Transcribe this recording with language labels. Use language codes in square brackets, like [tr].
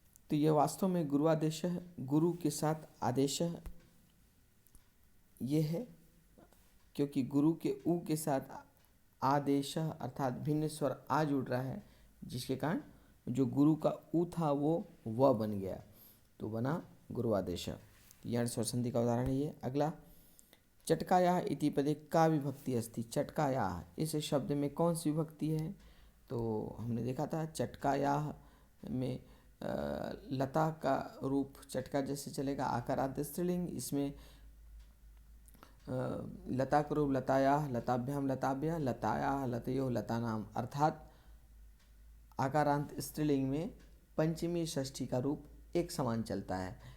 [hi] तो यह वास्तव में गुरुआदेशः, गुरु के साथ आदेशः ये है, क्योंकि गुरु के उ के साथ आदेशः अर्थात भिन्न स्वर आ जुड़ रहा है, जिसके कारण जो गुरु का उ था वो व बन गया, तो बना गुरुआदेशः। यण स्वर संधि का उदाहरण है ये। [sa] अगला, चटकायाः इति पदे का विभक्ति अस्ति। [hi] चटकायाः, इस शब्द में कौन सी विभक्ति है? तो हमने देखा था चटकायाः में लता का रूप चटका जैसे चलेगा, आकारांत स्त्रीलिंग। इसमें लता का रूप लतायाः, लताभ्याम, लताभ्यः, लतायाः, लतयोः, लतानाम, अर्थात आकारांत स्त्रीलिंग में पंचमी षष्ठी का रूप एक समान चलता है।